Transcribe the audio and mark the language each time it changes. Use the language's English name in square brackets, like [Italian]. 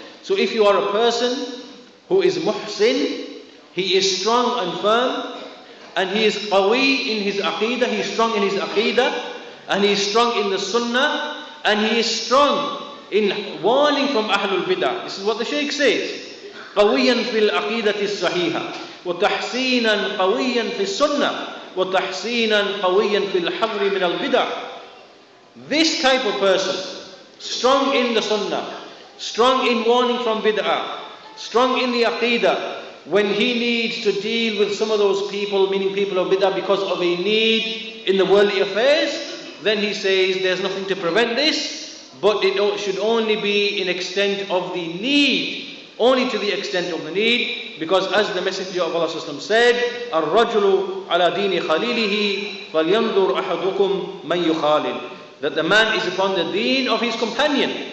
[English] So if you are a person who is muhsin, he is strong and firm, and he is qawi in his aqeedah, he is strong in his aqeedah, and he is strong in the sunnah, and he is strong in warning from Ahlul-Bid'ah. This is what the Shaykh says. [Arabic] قويا في العقيدة الصحيحة وتحسينا قويا في السنة وتحسينا قويا في الحظر من البدع. [English] This type of person, strong in the sunnah, strong in warning from bid'ah, strong in the aqeedah, when he needs to deal with some of those people, meaning people of bid'ah, because of a need in the worldly affairs, then he says there's nothing to prevent this, but it should only be in extent of the need, only to the extent of the need, because as the Messenger of Allah said, [Arabic] الرجل على دين خليله فلينظر أحدكم من يخالل, [English] that the man is upon the deen of his companion.